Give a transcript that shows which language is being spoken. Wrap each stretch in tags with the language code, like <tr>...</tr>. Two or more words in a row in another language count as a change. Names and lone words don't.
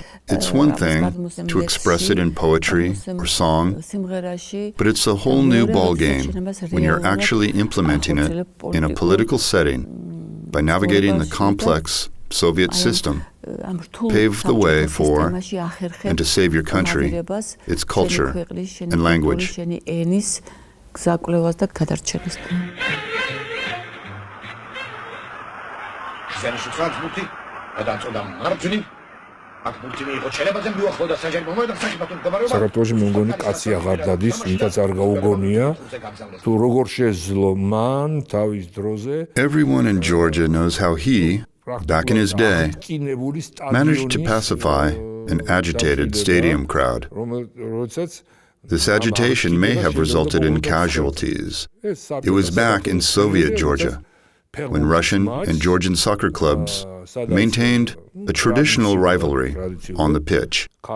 <en>it's one thing to express it in poetry or song, but it's a whole new ballgame when you're actually implementing it in a political setting by navigating the complex Soviet system, pave the way for and to save your country, its culture and language.</en> <ka>საქართველოში მე მგონი კაცი აღარ დადის, ვინც არ გაუგონია თუ როგორ შეძლო მან თავის დროზე.</ka> <en>Everyone in Georgia knows how he, back in his day, managed to pacify an agitated stadium crowd. This agitation may have resulted in casualties. It was back in Soviet Georgia, when Russian and Georgian soccer clubs maintained a traditional rivalry on the pitch.</en>